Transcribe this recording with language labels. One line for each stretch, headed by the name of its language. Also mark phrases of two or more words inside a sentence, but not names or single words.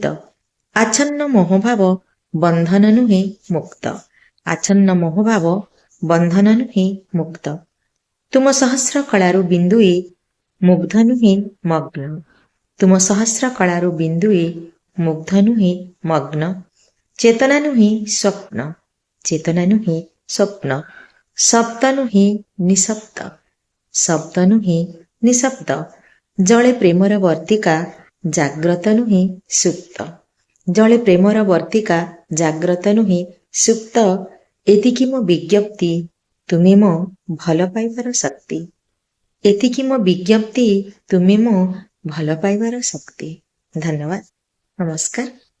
Odia: ଆଚ୍ଛନ୍ନ ମୋହଭାବ ବନ୍ଧନ ନୁହେଁ ମୁକ୍ତ, ଆଚ୍ଛନ୍ନ ମୋହଭାବ ବନ୍ଧନ ନୁହେଁ ମୁକ୍ତ। ତୁମ ସହସ୍ର କଳାରୁ ବିନ୍ଦୁଏ ମୁଗ୍ଧ ନୁହେଁ ମଗ୍ନ, ତୁମ ସହସ୍ର କଳାରୁ ବିନ୍ଦୁଏ ମୁଗ୍ଧ ନୁହେଁ ମଗ୍ନ। ଚେତନା ନୁହେଁ ସ୍ୱପ୍ନ, ଚେତନା ନୁହେଁ ସ୍ୱପ୍ନ। ଶବ୍ଦ ନୁହେଁ ନିଃଶବ୍ଦ, ଶବ୍ଦ ନୁହେଁ ନିଃଶବ୍ଦ। ଜଳେ ପ୍ରେମର ବର୍ତ୍ତିକା ଜାଗ୍ରତ ନୁହେଁ ସୁପ୍ତ, ଜଳେ ପ୍ରେମର ବର୍ତ୍ତିକା ଜାଗ୍ରତ ନୁହେଁ ସୁପ୍ତ। ଏତିକି ମୋ ବିଜ୍ଞପ୍ତି ତୁମେ ମୋ ଭଲ ପାଇବାର ଶକ୍ତି, ଏତିକି ମୋ ବିଜ୍ଞପ୍ତି ତୁମେ ମୋ ଭଲ ପାଇବାର ଶକ୍ତି। ଧନ୍ୟବାଦ, ନମସ୍କାର।